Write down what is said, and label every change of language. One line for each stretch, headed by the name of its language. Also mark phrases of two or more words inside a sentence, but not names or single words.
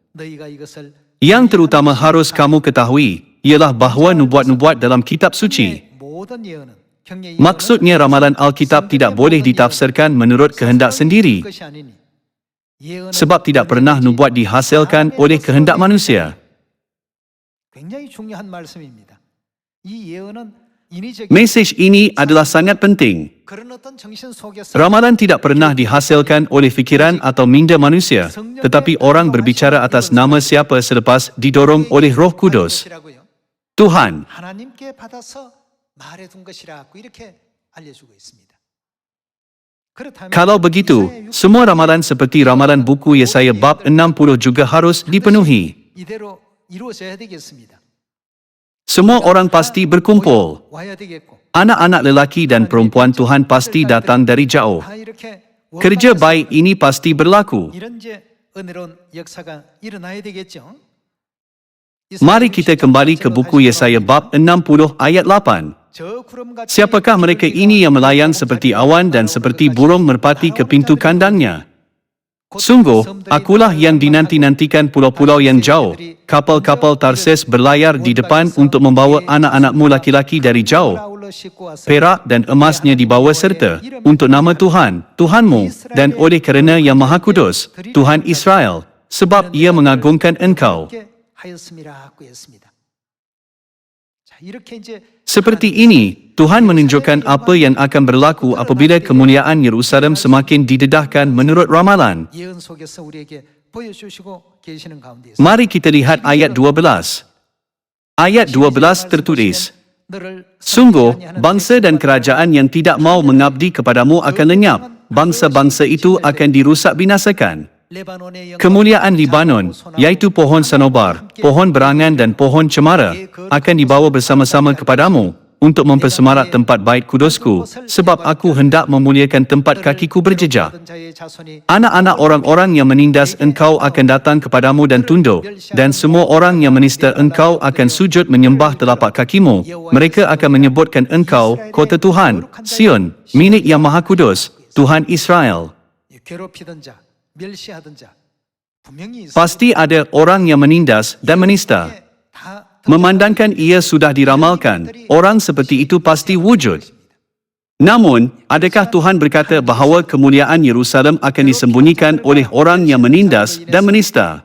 Malay: Yang terutama harus kamu ketahui ialah bahawa nubuat-nubuat dalam kitab suci. Maksudnya ramalan Alkitab tidak boleh ditafsirkan menurut kehendak sendiri, sebab tidak pernah nubuat dihasilkan oleh kehendak manusia.
Korean: 굉장히 중요한 말씀입니다. 이 예언은
Malay: Mesej ini adalah sangat penting.
Korean: 그런 어떤 정신 속에서
Malay: Ramalan tidak pernah dihasilkan oleh fikiran atau minda manusia, tetapi orang berbicara atas nama siapa selepas didorong oleh Roh Kudus. Tuhan.
Korean: 하나님께 받아서 말해둔 것이라고 이렇게 알려주고 있습니다. 그렇다면
Malay: Kalau begitu, semua ramalan seperti ramalan buku Yesaya bab 60 juga harus dipenuhi.
Korean: 이대로 이루어져야 되겠습니다.
Malay: Semua orang pasti berkumpul.
Korean: 와야 되겠고
Malay: Anak-anak lelaki dan perempuan Tuhan pasti datang dari jauh.
Korean: 다 이렇게
Malay: Kerja baik ini pasti berlaku.
Korean: 이런 이제 은혜로운 역사가 일어나야 되겠죠.
Malay: Mari kita kembali ke buku Yesaya bab 60 ayat 8.
Korean: 저 구름같이
Malay: Siapakah mereka ini yang melayang seperti awan dan seperti burung merpati ke pintu kandangnya? Sungguh, akulah yang dinanti-nantikan pulau-pulau yang jauh. Kapal-kapal Tarsis berlayar di depan untuk membawa anak-anakmu laki-laki dari jauh. Perak dan emasnya dibawa serta untuk nama Tuhan, Tuhanmu, dan oleh kerana yang Maha Kudus, Tuhan Israel, sebab Ia mengagungkan engkau.
Korean: 하였음이라고 했습니다. 자, 이렇게 이제
Malay: Seperti ini, Tuhan menunjukkan apa yang akan berlaku apabila kemuliaan Yerusalem semakin didedahkan menurut ramalan.
Korean: 예언 속에서 우리에게 보여주시고 계시는 가운데
Malay: Mari kita lihat ayat 12. Ayat 12 tertulis,
Korean: 너를
Malay: Sungguh, bangsa dan kerajaan yang tidak mau mengabdi kepadamu akan lenyap. Bangsa-bangsa itu akan dirusak binasakan.
Korean: 레바논의
Malay: Kemuliaan Libanon, yaitu pohon sanobar, pohon berangan dan pohon cemara, akan dibawa bersama-sama kepadamu untuk mempersemarak tempat bait kudusku, sebab aku hendak memuliakan tempat kakiku berjejak.
Korean: 자의 자손이
Malay: Anak-anak orang-orang yang menindas engkau akan datang kepadamu dan tunduk, dan semua orang yang menista engkau akan sujud menyembah telapak kakimu. Mereka akan menyebutkan engkau, kota Tuhan, Sion, milik yang Maha Kudus, Tuhan Israel.
Korean: 괴롭히던 자, 멸시하던 자 분명히 있어.
Malay: Pasti ada orang yang menindas dan menista.
Korean: 다
Malay: Memandangkan ia sudah diramalkan, orang seperti itu pasti wujud. Namun, adakah Tuhan berkata bahawa kemuliaan Yerusalem akan disembunyikan oleh orang yang menindas dan menista?